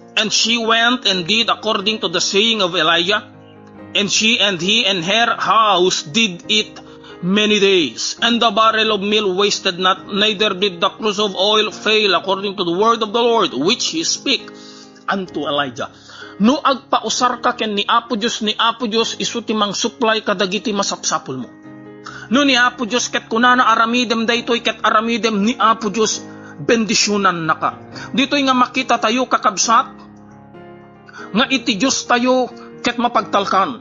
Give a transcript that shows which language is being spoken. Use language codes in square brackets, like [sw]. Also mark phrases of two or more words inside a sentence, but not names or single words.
[en] And she went and did according to the saying of Elijah, and she and he and her house did eat many days. And the barrel of meal wasted not, neither did the cruse of oil fail, according to the word of the Lord, which he spake unto Elijah. [ilo] No agpausar ka ken ni Apo Diyos isu timang supply kadagiti masapsapul mo. No ni Apo Diyos ket kunana aramidem daytoy ket aramidem ni Apo Diyos bendisyonan naka. Ditoy nga makita tayo kakabsat nga iti Diyos tayo ket mapagtalkan.